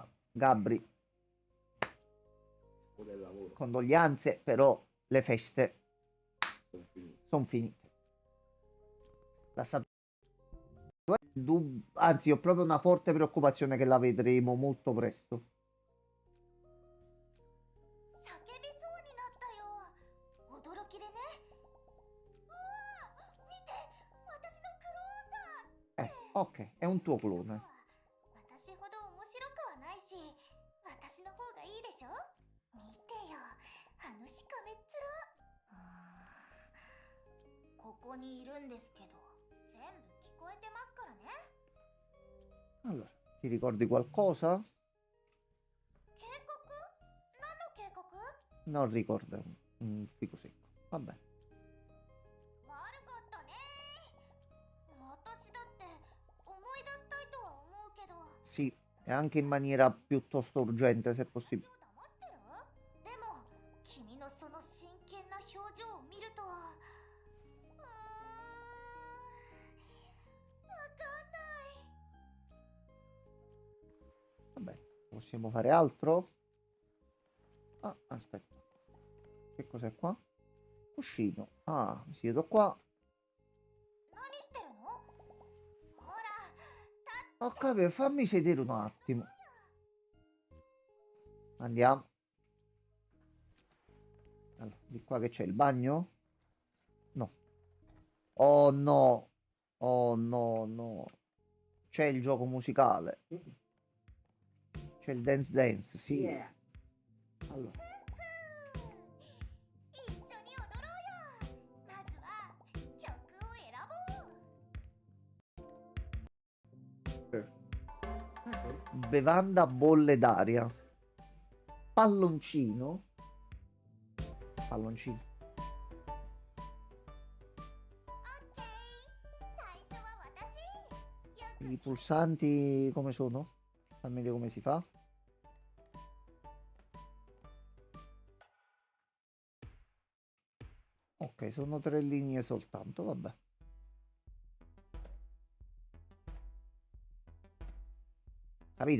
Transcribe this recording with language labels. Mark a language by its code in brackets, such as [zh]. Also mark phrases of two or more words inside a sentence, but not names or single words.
[it] Gabri, Del lavoro. condoglianze, però le feste Sono finito. sono finite. La statua, anzi, ho proprio una forte preoccupazione che la vedremo molto presto. [ja] 叫びそうになったよ。驚きでね。うわあ、見て、私のクローンだ。 [it] Ok, è un tuo clone. [ja] 私ほど面白くはないし、私の方がいいでしょ。見てよ、あのしかめっ面。ここにいるんですけど、全部聞こえてますからね。 [it] Allora, ti ricordi qualcosa? [ja] 警告？何の警告？ [it] Non ricordo un fico secco. Vabbè. [ja] 悪かったね。私だって思い出したいとは思うけど。 [it] Sì, e anche in maniera piuttosto urgente, se possibile. [ja] 私を騙してる？でも君のその真剣な表情を見ると、わかんない。 [it] Vabbè, possiamo fare altro? Ah, aspetta. Che cos'è qua? Cuscino. Ah, mi siedo qua. [ja] 何してるの？ほら、 [it] Ho capito, fammi sedere un attimo. Andiamo. Allora, di qua che c'è il bagno? No. Oh no. Oh no, no. C'è il gioco musicale. C'è il dance dance, sì. Yeah. Allora. [ja] 一緒に踊ろうよ。まずは曲を選ぼう。 [it] Bevanda a bolle d'aria. Palloncino. Palloncino. [ja] 最初は私。よく [it] I pulsanti come sono? Fammi vedere come si fa. Ok, sono 3 linee soltanto, vabbè. Capito?